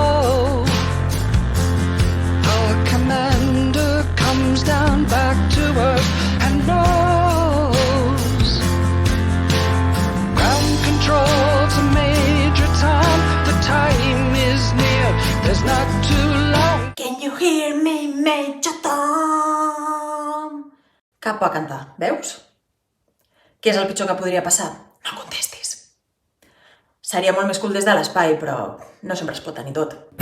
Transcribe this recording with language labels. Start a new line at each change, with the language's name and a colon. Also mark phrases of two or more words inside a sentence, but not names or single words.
English: Our commander comes down back to earth and knows ground control to Major Tom, the time is near, there's not too long. Can you hear me, Major Tom?
Catalan: Cap a cantar, veus? Què és el pitjor que podria passar? No contestis. Seria molt més cool des de l'espai, però no sempre es pot tenir tot.